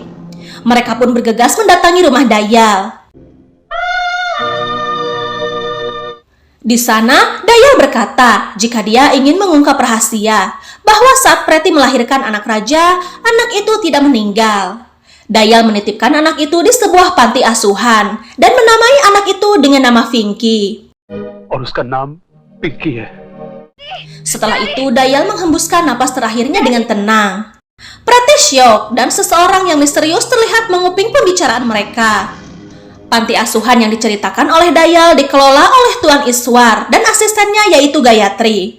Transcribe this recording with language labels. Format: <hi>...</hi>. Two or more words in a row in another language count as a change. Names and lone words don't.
<id>Mereka pun bergegas mendatangi rumah Dayal. Di sana, Dayal berkata jika dia ingin mengungkap rahasia bahwa saat Pretty melahirkan anak raja, anak itu tidak meninggal. Dayal menitipkan anak itu di sebuah panti asuhan dan menamai anak itu dengan nama Vinky.</id> <hi>और उसका नाम पिंकी है।</hi> <id>Setelah itu, Dayal menghembuskan napas terakhirnya dengan tenang. Pretty syok dan seseorang yang misterius terlihat menguping pembicaraan mereka. Panti asuhan yang diceritakan oleh Dayal dikelola oleh Tuan Iswar dan asistennya yaitu Gayatri.</id>